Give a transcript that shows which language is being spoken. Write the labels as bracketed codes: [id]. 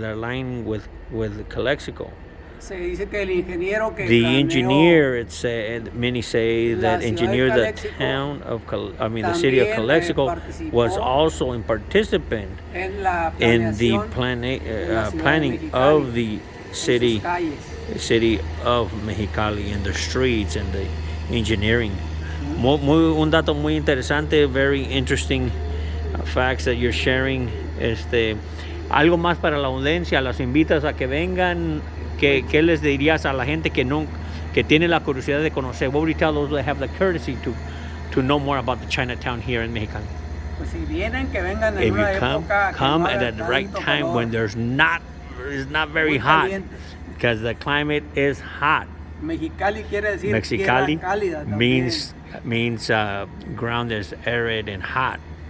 [en] They're aligned with Calexico. The engineer, many say that engineered the town of, the city of Calexico, was also a participant in the planning of the city of Mexicali, and the streets and the engineering. [es] Un dato muy interesante, [en] very interesting facts that you're sharing. [es] Algo más para la audiencia, las invitas a que vengan. ¿Qué les dirías a la gente que tiene la curiosidad de conocer? [en] What would you tell those that have the courtesy to know more about the Chinatown here in Mexicali? If you come at the right time when it's not very hot, because the climate is hot. Mexicali means ground is arid and hot.